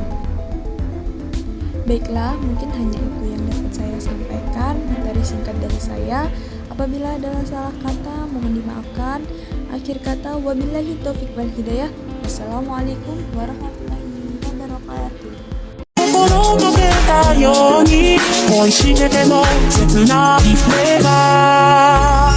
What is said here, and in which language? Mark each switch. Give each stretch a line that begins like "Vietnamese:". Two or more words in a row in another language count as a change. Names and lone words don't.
Indonesian: Baiklah, mungkin hanya itu yang dapat saya sampaikan, materi singkat dari saya. Apabila ada salah kata, mohon dimaafkan. Akhir kata,
Arabic: وبالله التوفيق والهداية. والسلام عليكم ورحمة الله وبركاته.
Japanese: 心がけたように恋してても切ないフレーバー